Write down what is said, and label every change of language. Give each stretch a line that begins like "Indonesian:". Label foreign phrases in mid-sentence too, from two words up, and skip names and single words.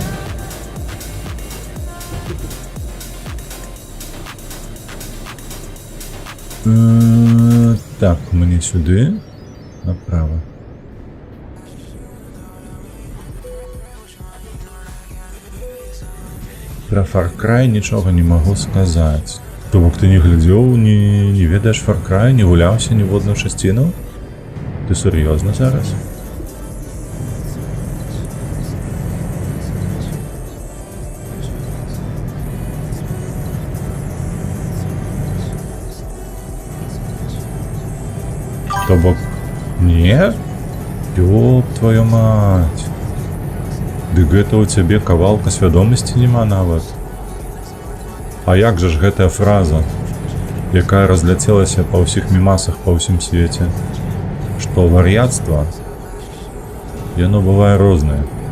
Belarusian: Так, мне сюды, направо. Про Far Cry нічога не магу сказаць. То бок ты не глядзеў, не ведаеш Far Cry, не гуляўся ні в одну часціну? Ты сур'ёзна зараз? То бок, не?
Russian: Ёб твою мать.
Belarusian: Дык гэта ў цябе кавалка свядомасці няма нават. А як жа ж гэтая фраза, якая разляцелася па ўсіх мемасах па ўсім свеце, што вар'яцтва, яно бывае рознае.